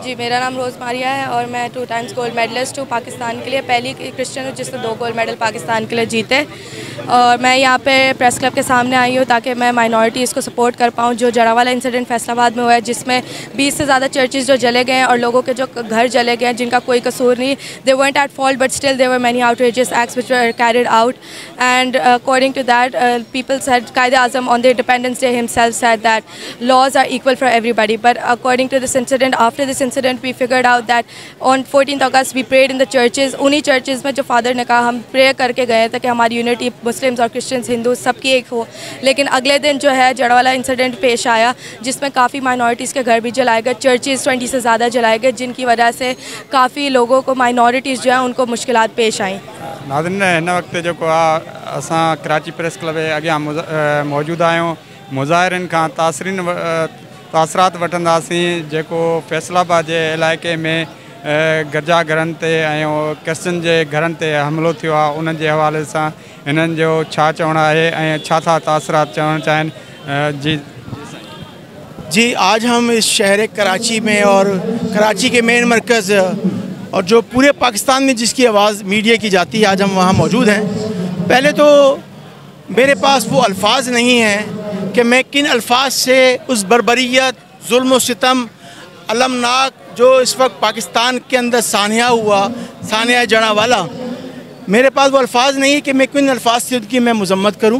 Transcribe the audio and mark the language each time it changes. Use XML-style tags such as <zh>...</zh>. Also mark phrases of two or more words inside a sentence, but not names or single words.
<ur>جی، میرا نام روز ماریا ہے اور میں</ur> <en>2 times gold medalist</en> <ur>ہوں پاکستان کے لیے. پہلی کرسچین ہوں جس نے</ur> <en>2 gold medal</en> <ur>پاکستان کے لیے جیتے۔ اور میں یہاں پے</ur> <en>press club</en> <ur>کے سامنے آئی ہوں تاکہ میں مائنارٹیز کو سپورٹ کر پاؤں. جو جڑاوالا انسیڈنٹ فیصل آباد میں ہوا ہے، جس میں 20 سے زیادہ چرچز جو جلے گئے ہیں اور لوگوں کے جو گھر جلے گئے ہیں جن کا کوئی قصور نہیں,</ur> <en>they weren't at fault but still there were many outrageous acts which were carried out. And according to that, people said, Quaid-e-Azam on the Independence Day himself said that laws are equal for everybody. But according to this incident, after this incident we figured out that on 14th August we prayed in the churches.</en> <ur>انہی churches میں جو فادر نے کہا، ہم پرے کر کے گئے تھے کہ ہماری یونٹی مسلمز اور کرسچینز ہندو سب کی ایک ہو. لیکن اگلے دن جو ہے جڑوالا انسیڈنٹ پیش آیا، جس میں کافی مائنارٹیز کے گھر بھی جلائے گئے، چرچز 20 سے زیادہ جلائے گئے، جن کی وجہ سے کافی لوگوں کو، مائنارٹیز جو ہے ان کو مشکلات پیش آئی.</ur> <sd>नाज़रीन, हिन वक्त जो असां कराची प्रेस क्लब जे अॻियां मौजूद आहियूं। मुज़ाहिरनि खां तासरात वठंदासीं जेको फैसलाबाद जे इलाइक़े में गिरजाघरनि ते ऐं क्रिश्चन जे घरनि ते हमिलो थियो आहे, उन्हनि जे हवाले सां हिननि जो छा चवणु आहे ऐं छा तासरात चवणु चाहिनि।</sd> <ur>جی, آج ہم اس شہر کراچی میں اور کراچی کے مین مرکز اور جو پورے پاکستان میں جس کی آواز میڈیا کی جاتی ہے، آج ہم وہاں موجود ہیں. پہلے تو میرے پاس وہ الفاظ نہیں ہیں کہ میں کن الفاظ سے اس بربریت، ظلم و ستم المناک جو اس وقت پاکستان کے اندر سانحہ ہوا، سانحہ جڑاوالا، میرے پاس وہ الفاظ نہیں ہے کہ میں کن الفاظ سے ان کی میں مذمت کروں.</ur>